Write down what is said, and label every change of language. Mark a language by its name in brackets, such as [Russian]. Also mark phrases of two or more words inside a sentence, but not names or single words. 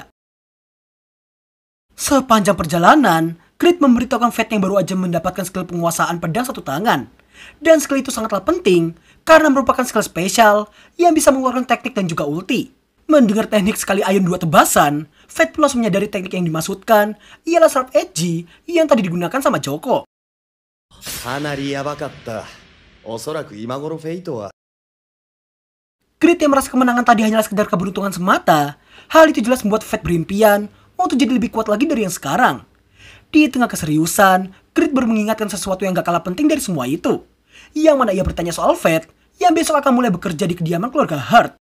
[Indonesian] Sepanjang perjalanan, Grid memberitahukan Vets yang baru aja mendapatkan skill penguasaan pedang satu tangan. Dan skill itu sangatlah penting karena merupakan skill spesial yang bisa mengeluarkan teknik dan juga ulti. Mendengar teknik sekali ayun 2 tebasan, Fate pun langsung menyadari teknik yang dimaksudkan ialah Sharp Edge yang tadi digunakan sama Joko. [Japanese] かなりやばかった。おそらく今頃フェイトは [Indonesian] Grid yang merasa kemenangan tadi hanyalah sekedar keberuntungan semata, hal itu jelas membuat Fate berimpian untuk jadi lebih kuat lagi dari yang sekarang. Di tengah keseriusan, Grid baru mengingatkan sesuatu yang gak kalah penting dari semua itu. Yang mana ia bertanya soal Fate yang besok akan mulai bekerja di kediaman keluarga Heart.